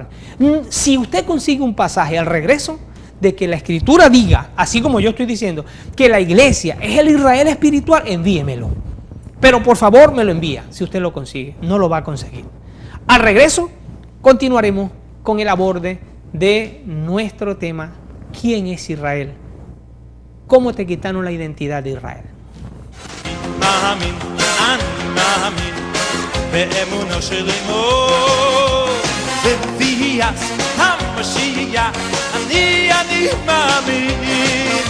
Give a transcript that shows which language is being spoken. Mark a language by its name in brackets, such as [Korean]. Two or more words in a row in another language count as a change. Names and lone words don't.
[Spanish] Si usted consigue un pasaje al regreso de que la Escritura diga, así como yo estoy diciendo, que la iglesia es el Israel espiritual, envíemelo. Pero por favor me lo envía, si usted lo consigue, no lo va a conseguir. Al regreso continuaremos con el aborde de nuestro tema, ¿quién es Israel? ¿Cómo te quitaron la identidad de Israel? [Hebrew] מאמין, אני מאמין באמונו של אמו בביאת המשיח אני מאמין